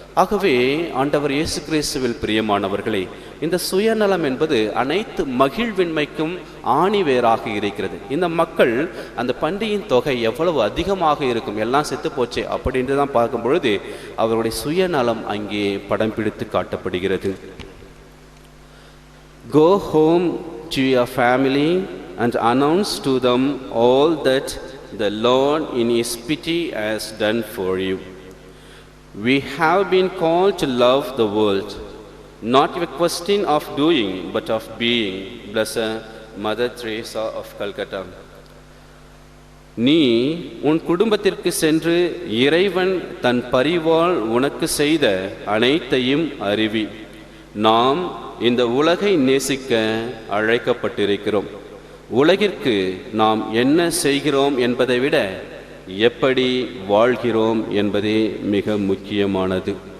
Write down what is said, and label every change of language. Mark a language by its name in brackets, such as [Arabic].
[Tamil] ஆகவே ஆண்டவர் இயேசு கிறிஸ்துவில் பிரியமானவர்களே, இந்த சுயநலம் என்பது அனைத்து மகிழ்வின்மைக்கும் ஆணிவேராக இருக்கிறது. இந்த மக்கள் அந்த பன்றியின் தொகை எவ்வளவு அதிகமாக இருக்கும், எல்லாம் செத்து போச்சே அப்படின்ட்டு தான் பார்க்கும் பொழுது அவருடைய சுயநலம் அங்கே படம் பிடித்து காட்டப்படுகிறது. [English] Go home to your family and announce to them all that the Lord in His pity has done for you. We have been called to love the world, not a question of doing but of being. Blessed Mother Teresa of Calcutta. [Tamil] நீ உன் குடும்பத்திற்கு சென்று இறைவன் தன் பரிவால் உனக்கு செய்த அனைத்தையும் அறிவி. நாம் இந்த உலகை நேசிக்க அழைக்கப்பட்டிருக்கிறோம். உலகிற்கு நாம் என்ன செய்கிறோம் என்பதை விட எப்படி வாழ்கிறோம் என்பதே மிக முக்கியமானது.